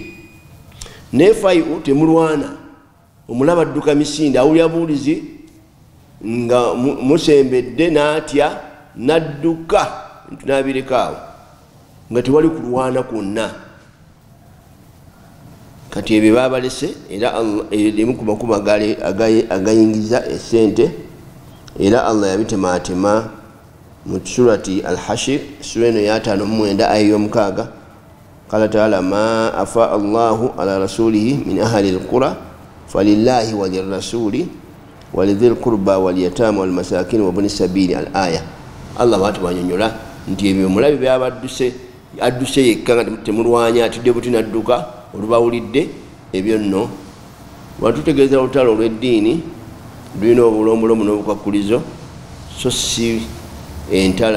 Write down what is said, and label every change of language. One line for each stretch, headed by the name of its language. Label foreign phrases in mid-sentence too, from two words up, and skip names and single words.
Ganda: Naye fai'u temulwana, omulabe adduka misinde, awulira buulizi nga musembedde n'atya n'adduka tunabirekaawo nga tewali kulwana kwonna. Kati ebyo babalese, era limu ku makubo agayingiza esente, era Allah yabitematema mu surati Al-Hashir sura eno ya 5 aya y'omukaaga.
Arabic: قال تعالى ما أفاء الله على رسوله من أهل القرى فلله وللرسول ولذي القربى واليتامى والمساكين وابن السبيل.
Ganda: Al-aya Allah batu banyonyola nti ebyo mulabe byabadduse adduse yekka nga temulwanya atidde buti nadduka olubawulidde. Ebyo nno batutegeeza olutalo olw'eddiini lulina obulombulomu n'obukwakulizo, so si entala.